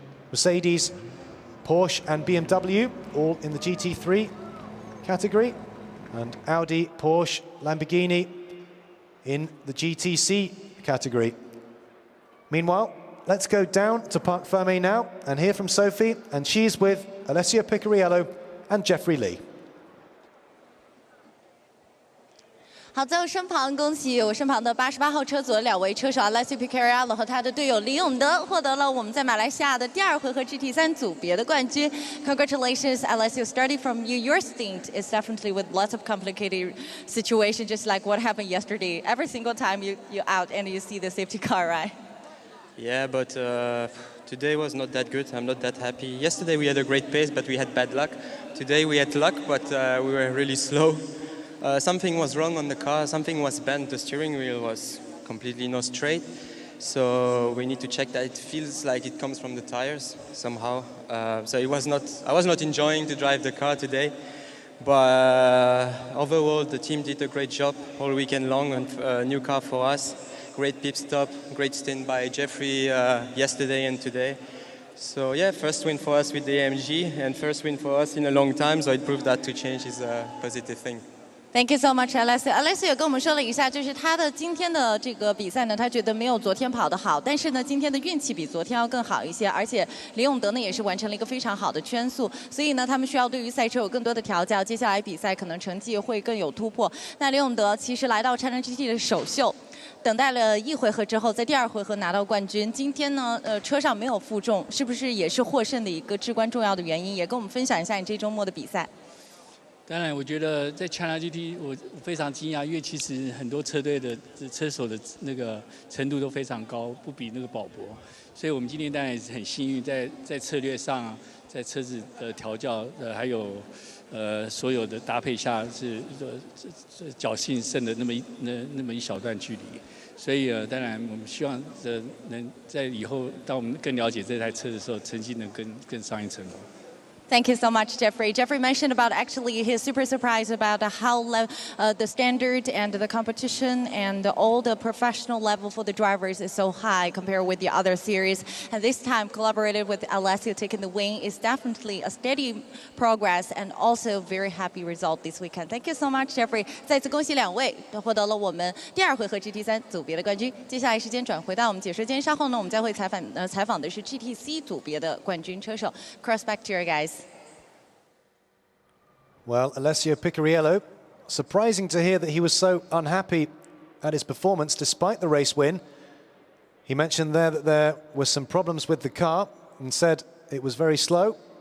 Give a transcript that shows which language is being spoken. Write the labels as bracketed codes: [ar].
[en] Mercedes, Porsche and BMW all in the GT3 category, and Audi, Porsche, Lamborghini in the GTC category. Meanwhile, let's go down to Parc Ferme now and hear from Sophie, and she's with Alessio Picariello and Jeffrey Lee. [zh] 好，在我身旁，恭喜我身旁的88号车组的2位车手 Alessio Picariello 和他的队友李永德获得了我们在马来西亚的第2回合 GT3 组别的冠军。 [en] Congratulations, Alessio. Starting from you, your stint is definitely with lots of complicated situations, just like what happened yesterday. Every single time you out and you see the safety car, right? Yeah, but today was not that good. I'm not that happy. Yesterday we had a great pace, but we had bad luck. Today we had luck, but we were really slow. Something was wrong on the car, something was bent, the steering wheel was completely not straight. So we need to check that. It feels like it comes from the tires somehow. So I was not enjoying to drive the car today. But overall the team did a great job all weekend long, and a new car for us. Great pit stop, great stint by Jeffrey yesterday and today. So yeah, first win for us with the AMG and first win for us in a long time, so it proved that to change is a positive thing. Thank you so much, Alessio. [zh] Alessio 也跟我们说了一下，就是他的今天的这个比赛呢，他觉得没有昨天跑得好，但是呢，今天的运气比昨天要更好一些，而且李永德呢也是完成了一个非常好的圈速，所以呢，他们需要对于赛车有更多的调教，接下来比赛可能成绩会更有突破。那李永德其实来到 China GT 的首秀。等待了1回合之后，在第2回合拿到冠军。今天呢，车上没有负重，是不是也是获胜的一个至关重要的原因？也跟我们分享一下你这周末的比赛。当然，我觉得在 China GT 我非常惊讶，因为其实很多车队的车手的那个程度都非常高，不比那个保博。所以我们今天当然也是很幸运，在策略上，在车子的调教，还有所有的搭配下是侥幸胜的那么一小段距离。所以当然我们希望能在以后当我们更了解这台车的时候，成绩能更上一层楼。 [en] Thank you so much, Jeffrey. Jeffrey mentioned about actually he's super surprised about how the standard and the competition and all the professional level for the drivers is so high compared with the other series. And this time collaborated with Alessio taking the win is definitely a steady progress and also very happy result this weekend. Thank you so much, Jeffrey. [zh] 再次恭喜2位都获得了我们第2回合 GT3 组别的冠军。接下来时间转回到我们解说间，稍后呢我们将会采访的是 GTC 组别的冠军车手。 [en] Cross back to you guys. Well, Alessio Picariello, surprising to hear that he was so unhappy at his performance despite the race win. He mentioned there that there were some problems with the car and said it was very slow.